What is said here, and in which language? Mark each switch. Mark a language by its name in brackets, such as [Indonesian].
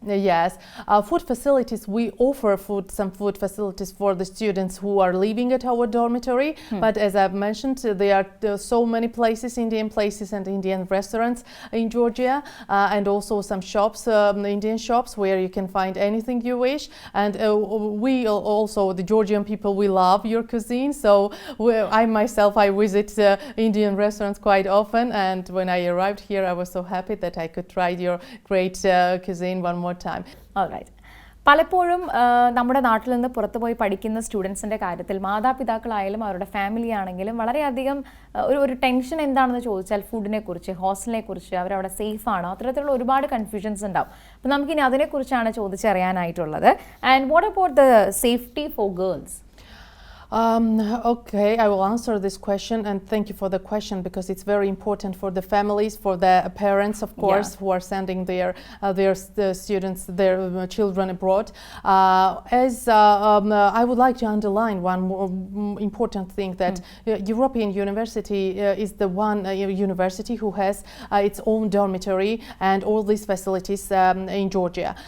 [English] Yes, food facilities, we offer some food facilities for the students who are living at our dormitory, but as I've mentioned, there are so many places, Indian places and Indian restaurants in Georgia, and also some shops, Indian shops, where you can find anything you wish. And we also, the Georgian people, we love your cuisine, so I visit Indian restaurants quite often, and when I arrived here, I was so happy that I could try your great cuisine one more time. All right. [Malayalam] പലപ്പോഴും നമ്മുടെ നാട്ടിൽ നിന്ന് പുറത്തു പോയി പഠിക്കുന്ന സ്റ്റുഡൻസിൻ്റെ കാര്യത്തിൽ മാതാപിതാക്കളായാലും അവരുടെ family ആണെങ്കിലും വളരെയധികം ഒരു ടെൻഷൻ എന്താണെന്ന് ചോദിച്ചാൽ ഫുഡിനെ കുറിച്ച്, ഹോസ്റ്റലിനെ കുറിച്ച്, അവരവിടെ സേഫ് ആണോ, അത്തരത്തിലുള്ള ഒരുപാട് കൺഫ്യൂഷൻസ് ഉണ്ടാവും. അപ്പോൾ നമുക്കിനി അതിനെക്കുറിച്ചാണ് ചോദിച്ചറിയാനായിട്ടുള്ളത്. [English] And what about the safety for girls? Okay, I will answer this question, and thank you for the question, because it's very important for the families, for the parents, of course, who are sending their students, their children abroad. I would like to underline one more important thing, that European University is the one university who has its own dormitory and all these facilities in Georgia.